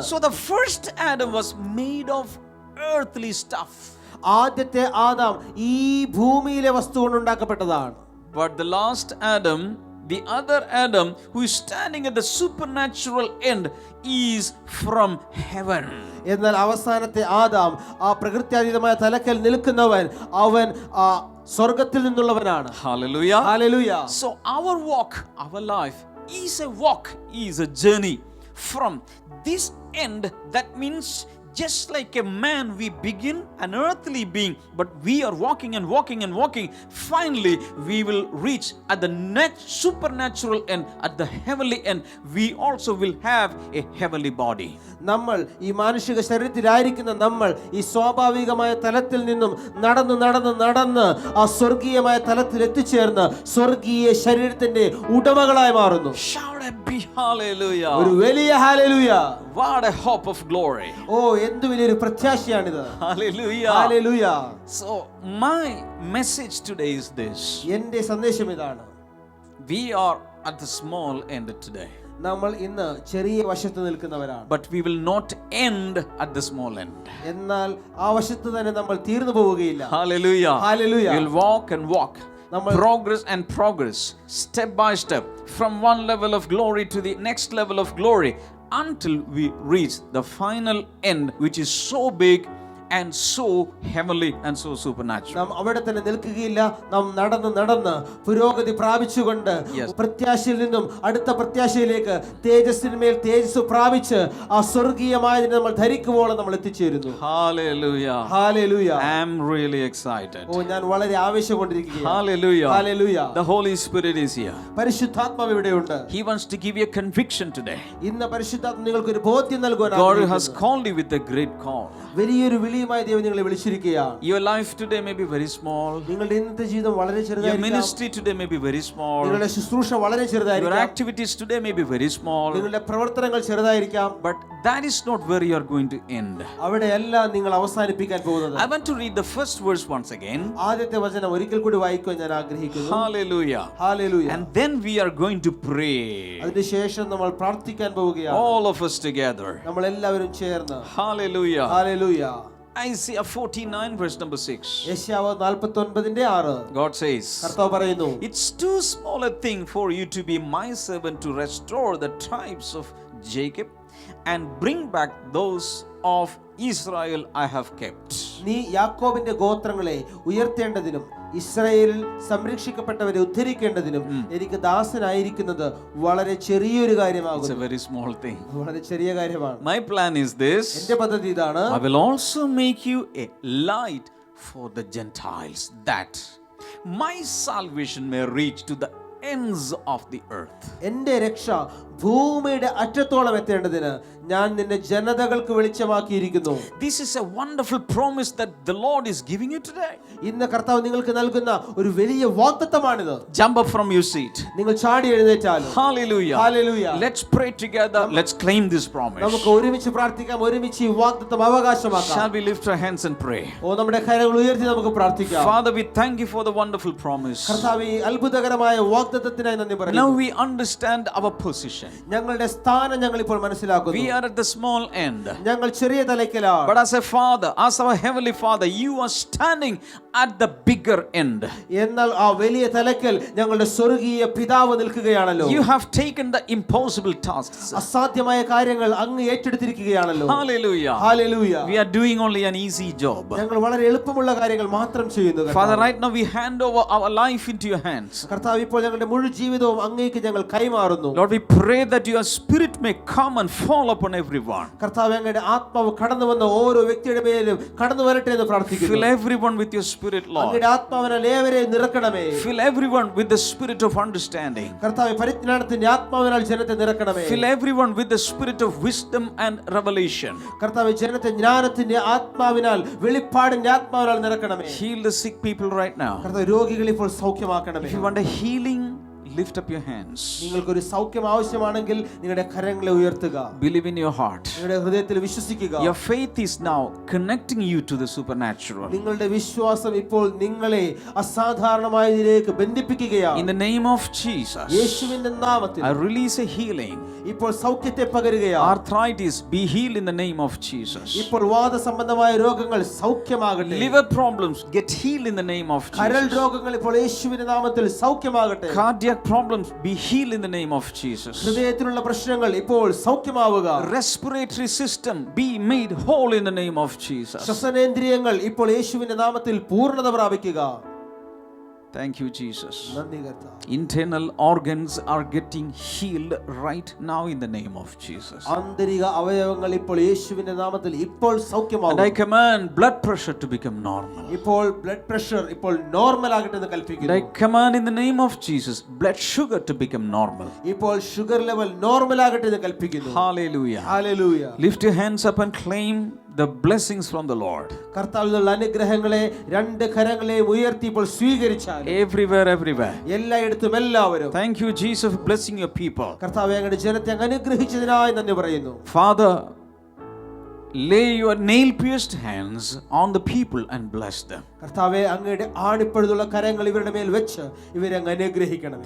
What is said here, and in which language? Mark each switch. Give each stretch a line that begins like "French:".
English: So the first Adam was made of earthly stuff.
Malayalam: ആദ്യത്തെ Adam ഈ ഭൂമിയിലെ വസ്തു കൊണ്ടുണ്ടാക്കപ്പെട്ടതാണ്.
English: But the last Adam, the other Adam who is standing at the supernatural end, is from heaven.
Malayalam: എന്നാൽ അവസാനത്തെ Adam ആ പ്രകൃത്യാതീതമായ തലക്കൽ നിൽക്കുന്നവൻ, അവൻ സ്വർഗത്തിൽ നിന്നുള്ളവനാണ്.
English: Hallelujah. Hallelujah. So our walk, our life is a walk, is a journey from this end. That means just like a man, we begin an earthly being, but we are walking and walking and walking. Finally, we will reach at the supernatural end, at the heavenly end. We also will have a heavenly body.
Malayalam: നമ്മൾ ഈ മാനുഷിക ശരീരത്തിലായിരിക്കുന്ന നമ്മൾ ഈ സ്വാഭാവികമായ തലത്തിൽ നിന്നും നടന്ന് നടന്ന് നടന്ന് ആ സ്വർഗീയമായ തലത്തിൽ എത്തിച്ചേർന്ന് സ്വർഗീയ ശരീരത്തിന്റെ ഉടമകളായി മാറുന്നു.
English: Shout a big hallelujah.
Malayalam: ഒരു വലിയ hallelujah.
English: What a hope of glory.
Malayalam: എന്ത് വലിയൊരു പ്രത്യാശയാണിത്.
English: Hallelujah. Hallelujah. So my message today is this.
Malayalam: എൻ്റെ സന്ദേശം ഇതാണ്.
English: We are at the small end today.
Malayalam: നമ്മൾ ഇന്ന് ചെറിയ വശത്ത് നിൽക്കുന്നവരാണ്.
English: But we will not end at the small end.
Malayalam: എന്നാൽ ആ വശത്ത് തന്നെ നമ്മൾ തീർന്നു പോവുകയില്ല.
English: Hallelujah. Hallelujah. We'll walk and walk. Progress and progress, step by step, from one level of glory to the next level of glory, until we reach the final end, which is so big and so heavenly and so supernatural.
Malayalam: നാം അവിടെ തന്നെ നിൽക്കുകയില്ല. നാം നടന്ന് പുരോഗതി പ്രാപിച്ചുകൊണ്ട് പ്രത്യാശയിൽ നിന്നും അടുത്ത പ്രത്യാശയിലേക്ക് തേജസ്സിന്മേൽ തേജസ് പ്രാപിച്ച് ആ സ്വർഗീയമായതിനെ നമ്മൾ ധരിക്കുവോളം നമ്മൾ എത്തിച്ചേരുന്നു.
English: Hallelujah. Hallelujah. I am really excited.
Malayalam: ഓ, ഞാൻ വളരെ ആവേശം കൊണ്ടിരിക്കുകയാണ്.
English: Hallelujah. Hallelujah. The Holy Spirit is here.
Malayalam: പരിശുദ്ധാത്മാവ് ഇവിടെയുണ്ട്.
English: He wants to give you a conviction today.
Malayalam: ഇന്ന് പരിശുദ്ധാത്മ നിങ്ങൾക്ക് ഒരു ബോധ്യം നൽകുവാൻ
English: God
Malayalam: ആഗ്രഹിക്കുന്നു.
English: has called you with a great call.
Malayalam: വലിയൊരു വിളിയുമായി ദൈവം നിങ്ങളെ വിളിച്ചിരിക്കുകയാണ്.
English: Your life today may be very small.
Malayalam: നിങ്ങളുടെ ഇന്നത്തെ ജീവിതം വളരെ
English: Your
Malayalam: ചെറുതായിരിക്കാം.
English: ministry today may be very small.
Malayalam: നിങ്ങളുടെ ശുശ്രൂഷ വളരെ
English: Your
Malayalam: ചെറുതായിരിക്കാം.
English: activities today may be very small.
Malayalam: നിങ്ങളുടെ പ്രവർത്തനങ്ങൾ ചെറുതായിരിക്കാം.
English: But that is not where you are going to end.
Malayalam: അവിടെയല്ല നിങ്ങൾ അവസാനിപ്പിക്കാൻ പോകുന്നത്.
English: I want to read the first verse once again.
Malayalam: ആദ്യത്തെ വചനം ഒരിക്കൽ കൂടി വായിക്കുവാൻ ഞാൻ ആഗ്രഹിക്കുന്നു.
English: Hallelujah. Hallelujah. And then we are going to pray.
Malayalam: അതിനുശേഷം നമ്മൾ പ്രാർത്ഥിക്കാൻ പോവുകയാണ്.
English: All of us together.
Malayalam: നമ്മൾ എല്ലാവരും ചേർന്ന്.
English: Hallelujah. Hallelujah. Isaiah 49 verse number 6.
Malayalam: യെശയ്യാവ് 49:6.
English: God says,
Malayalam: കർത്താവ് പറയുന്നു,
English: it's too small a thing for you to be my servant to restore the tribes of Jacob and bring back those of Israel I have kept.
Malayalam: നീ യാക്കോബിന്റെ ഗോത്രങ്ങളെ ഉയർത്തേണ്ടതിനും ഇസ്രായേലിൽ സംരക്ഷിക്കപ്പെട്ടവരെ ഉദ്ധരിക്കേണ്ടതിനും എനിക്ക് ദാസനായിരിക്കുന്നത് വളരെ ചെറിയൊരു കാര്യമാകുന്നു.
English: It's a very small thing.
Malayalam: വളരെ ചെറിയ കാര്യമാണ്.
English: My plan is this.
Malayalam: എന്റെ പദ്ധതി ഇതാണ്.
English: I will also make you a light for the Gentiles, that my salvation may reach to the ends of the earth.
Malayalam: എന്റെ രക്ഷ ഭൂമിയുടെ അറ്റത്തോളം എത്തേണ്ടതിന് ഞാൻ നിന്നെ ജനതകൾക്ക് വെളിച്ചമാക്കിയിരിക്കുന്നു.
English: This is a wonderful promise that the Lord is giving you today.
Malayalam: ഇന്ന് കർത്താവ് നിങ്ങൾക്ക് നൽകുന്ന ഒരു വലിയ വാഗ്ദത്തമാണിത്.
English: Jump up from your seat.
Malayalam: നിങ്ങൾ ചാടി എഴുന്നേറ്റാലും.
English: Hallelujah. Hallelujah. Let's pray together. Let's claim this promise.
Malayalam: നമുക്ക് ഒരുമിച്ച് പ്രാർത്ഥിക്കാം, ഒരുമിച്ച് ഈ വാഗ്ദത്തം അവകാശമാക്കാം.
English: Shall we lift our hands and pray?
Malayalam: ഓ, നമ്മുടെ കരങ്ങൾ ഉയർത്തി നമുക്ക് പ്രാർത്ഥിക്കാം.
English: Father, we thank you for the wonderful promise.
Malayalam: കർത്താവേ, ഈ അത്ഭുതകരമായ വാഗ്ദത്തത്തിനായി നന്ദി പറയുന്നു.
English: Now we understand our position.
Malayalam: ഞങ്ങളുടെ സ്ഥാനം ഞങ്ങൾ ഇപ്പോൾ മനസ്സിലാക്കുന്നു.
English: We are at the small end.
Malayalam: ഞങ്ങൾ ചെറിയ തലയ്ക്കലാണ്.
English: But as a father, as our heavenly Father, you are standing at the bigger end.
Malayalam: എന്നാൽ ആ വലിയ തലയ്ക്കൽ ഞങ്ങളുടെ സ്വർഗീയ പിതാവ് നിൽക്കുകയാണല്ലോ.
English: You have taken the impossible tasks.
Malayalam: അസാധ്യമായ കാര്യങ്ങൾ അങ്ങ് ഏറ്റെടുത്തിരിക്കുകയാണല്ലോ.
English: Hallelujah. Hallelujah. We are doing only an easy job.
Malayalam: ഞങ്ങൾ വളരെ എളുപ്പമുള്ള കാര്യങ്ങൾ മാത്രം ചെയ്യുന്നു.
English: Father, right now we hand over our life into your hands.
Malayalam: കർത്താവ്, ഇപ്പോൾ ഞങ്ങളുടെ മുഴുവൻ ജീവിതവും അങ്ങേക്ക് ഞങ്ങൾ കൈമാറുന്നു.
English: Lord, we pray that your spirit may come and fall upon everyone.
Malayalam: കർത്താവ്, അങ്ങയുടെ ആത്മാവ് കടന്നു വന്ന ഓരോ വ്യക്തിയുടെ മേലും കടന്നു വരട്ടെ എന്ന് പ്രാർത്ഥിക്കുന്നു.
English: Fill everyone with your spirit, Lord.
Malayalam: അങ്ങയുടെ ആത്മാവിനാൽ ഏവരെയും നിറക്കണമേ.
English: Fill everyone with the spirit of understanding.
Malayalam: കർത്താവേ, പരിജ്ഞാനത്തിന്റെ ആത്മാവിനാൽ ജനത്തെ നിറക്കണമേ.
English: Fill everyone with the spirit of wisdom and revelation.
Malayalam: കർത്താവേ, ജനത്തെ ജ്ഞാനത്തിന്റെ ആത്മാവിനാൽ വെളിപ്പാടിന്റെ ആത്മാവിനാൽ നിറക്കണമേ.
English: Heal the sick people right now.
Malayalam: കർത്താവേ, രോഗികളെ ഇപ്പോൾ സൗഖ്യമാക്കണമേ.
English: If you want a healing, lift up your hands.
Malayalam: നിങ്ങൾക്കൊരു സൗഖ്യം ആവശ്യമാണെങ്കിൽ നിങ്ങളുടെ കരങ്ങളെ ഉയർത്തുക.
English: Believe in your heart.
Malayalam: നിങ്ങളുടെ ഹൃദയത്തിൽ വിശ്വസിക്കുക.
English: Your faith is now connecting you to the supernatural.
Malayalam: നിങ്ങളുടെ വിശ്വാസം ഇപ്പോൾ നിങ്ങളെ അസാധാരണമായതിലേക്ക് ബന്ധിപ്പിക്കുകയാണ്.
English: In the name of Jesus,
Malayalam: യേശുവിന്റെ നാമത്തിൽ
English: I release a healing.
Malayalam: ഇപ്പോൾ സൗഖ്യത്തെ പകരുകയാണ്.
English: Arthritis, be healed in the name of Jesus.
Malayalam: ഇപ്പോൾ വാദസംബന്ധമായ രോഗങ്ങൾ സൗഖ്യമാകട്ടെ.
English: Liver problems, get healed in the name of
Malayalam: കരൾ
English: Jesus.
Malayalam: രോഗങ്ങൾ ഇപ്പോൾ യേശുവിന്റെ നാമത്തിൽ സൗഖ്യമാകട്ടെ.
English: Cardiac problems, be healed in the name of Jesus.
Malayalam: ഹൃദയത്തിലുള്ള പ്രശ്നങ്ങൾ ഇപ്പോൾ സൗഖ്യമാവുക.
English: Respiratory system, be made whole in the name of Jesus.
Malayalam: ശ്വസനേന്ദ്രിയങ്ങൾ ഇപ്പോൾ യേശുവിന്റെ നാമത്തിൽ പൂർണ്ണത പ്രാപിക്കുക.
English: Thank you, Jesus.
Malayalam: നന്ദി കർത്താവേ.
English: Internal organs are getting healed right now in the name of Jesus.
Malayalam: ആന്തരിക അവയവങ്ങൾ ഇപ്പോൾ യേശുവിന്റെ നാമത്തിൽ ഇപ്പോൾ
English: And
Malayalam: സൗഖ്യമാകും.
English: I command blood pressure to become normal.
Malayalam: ഇപ്പോൾ ബ്ലഡ് പ്രഷർ ഇപ്പോൾ നോർമൽ ആകട്ടെ എന്ന്
English: And
Malayalam: കൽപ്പിക്കുന്നു.
English: I command in the name of Jesus blood sugar to become normal.
Malayalam: ഇപ്പോൾ ഷുഗർ ലെവൽ നോർമൽ ആകട്ടെ എന്ന് കൽപ്പിക്കുന്നു.
English: Hallelujah.
Malayalam: Hallelujah.
English: Lift your hands up and claim the blessings from the Lord.
Malayalam: കർത്താവിൽ നിന്നുള്ള അനുഗ്രഹങ്ങളെ രണ്ട് കരങ്ങളെയും ഉയർത്തി ഇപ്പോൾ സ്വീകരിച്ചാൽ
English: Everywhere.
Malayalam: എല്ലായിടത്തും എല്ലാവരും.
English: Thank you, Jesus, for blessing your people.
Malayalam: കർത്താവേ, അങ്ങയുടെ ജനത്തെ അങ്ങ് അനുഗ്രഹിച്ചതിനായി നന്ദി പറയുന്നു.
English: Father, lay your nail-pierced hands on the people and bless them.
Malayalam: കർത്താവേ, അങ്ങയുടെ ആണിപ്പഴുതുള്ള കരങ്ങൾ ഇവരുടെ മേൽ വെച്ച് ഇവരെ അങ്ങ് അനുഗ്രഹിക്കണം.